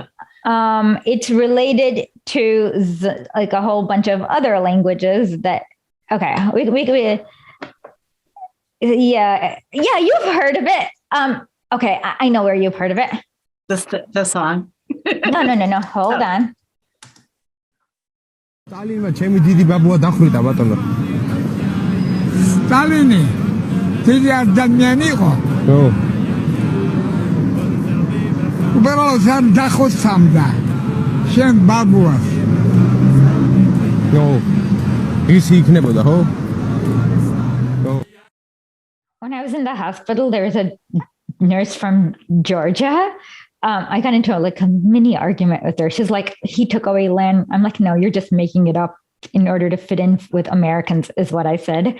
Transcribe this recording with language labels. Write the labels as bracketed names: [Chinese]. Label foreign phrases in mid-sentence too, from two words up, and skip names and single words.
[English] It's related to like a whole bunch of other languages that. Okay, we yeah, you've heard of it. Okay, I know where you've heard of it. The song. No. Hold on. [Georgian] Stalin ჩემი დიდი ბაბუა დახვრიტა ბატონო. Stalin დიდი ადამიანი იყო. ო. უბრალოდ სამ დახოცამდა. შენ ბაბუას. ო. ის იქნებოდა, ხო? [English] When I was in the hospital, there was a nurse from Georgia. I got into a mini argument with her. She's like, he took away land. I'm like, no, you're just making it up in order to fit in with Americans, is what I said.